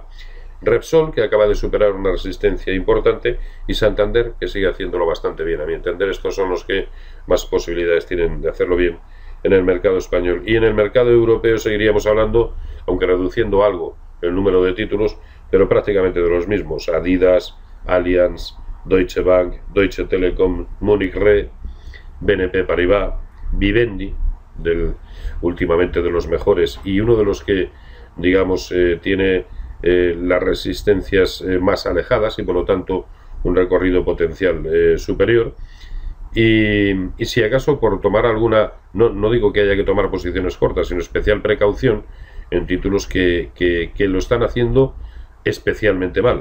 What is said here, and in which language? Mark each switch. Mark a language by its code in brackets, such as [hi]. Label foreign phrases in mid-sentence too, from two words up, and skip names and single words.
[es] Repsol, que acaba de superar una resistencia importante, y Santander, que sigue haciéndolo bastante bien. A mi entender, estos son los que más posibilidades tienen de hacerlo bien en el mercado español. Y en el mercado europeo seguiríamos hablando, aunque reduciendo algo el número de títulos, pero prácticamente de los mismos: Adidas, Allianz, Deutsche Bank, Deutsche Telekom, Munich Re, BNP Paribas, Vivendi, últimamente de los mejores, y uno de los que, digamos, tiene las resistencias más alejadas y por lo tanto un recorrido potencial superior. Y si acaso, por tomar alguna, no digo que haya que tomar posiciones cortas, sino especial precaución en títulos que lo están haciendo especialmente mal.